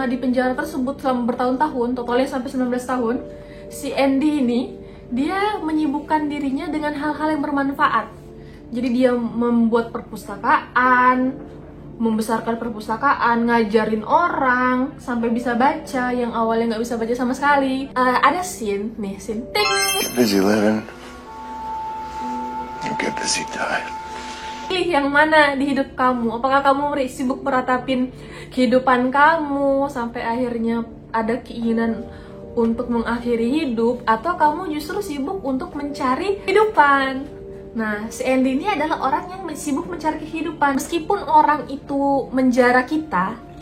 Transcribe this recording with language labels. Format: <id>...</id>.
<id>Di penjara tersebut selama bertahun-tahun, totalnya sampai 19 tahun, si Andy ini dia menyibukkan dirinya dengan hal-hal yang bermanfaat. Jadi dia membuat perpustakaan, membesarkan perpustakaan, ngajarin orang sampai bisa baca yang awalnya nggak bisa baca sama sekali. Ada scene nih, scene ting.</id> <en>Get busy living, you get busy dying.</en> <id>Pilih yang mana di hidup kamu? Apakah kamu sibuk meratapin kehidupan kamu sampai akhirnya ada keinginan untuk mengakhiri hidup, atau kamu justru sibuk untuk mencari kehidupan? Nah, si Andy ini adalah orang yang sibuk mencari kehidupan. Meskipun orang itu menjara kita,</id>